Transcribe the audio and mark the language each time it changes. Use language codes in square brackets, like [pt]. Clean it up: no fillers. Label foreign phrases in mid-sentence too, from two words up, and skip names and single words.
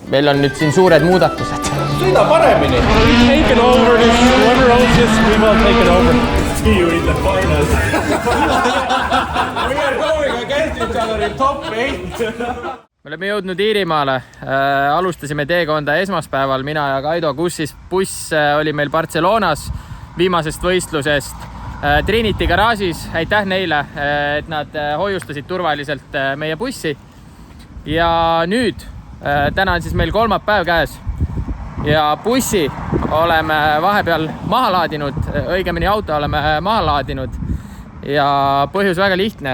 [et] meil on nüüd siin suured muudatused. Sõida paremini. [en] Take it over, whoever owns this, we will take it over. See you in the finals. We are going against each other in top 8. [et] Me oleme jõudnud Iirimaale. Alustasime teekonda esmaspäeval, mina ja Kaido Kussis. Buss oli meil Barcelonas viimasest võistlusest Trinity garaažis. Aitäh neile, et nad hoiustasid turvaliselt meie bussi. Ja nüüd, täna on siis meil kolmapäev käes ja bussi oleme vahepeal maha laadinud, õigemini auto oleme maha laadinud ja põhjus väga lihtne.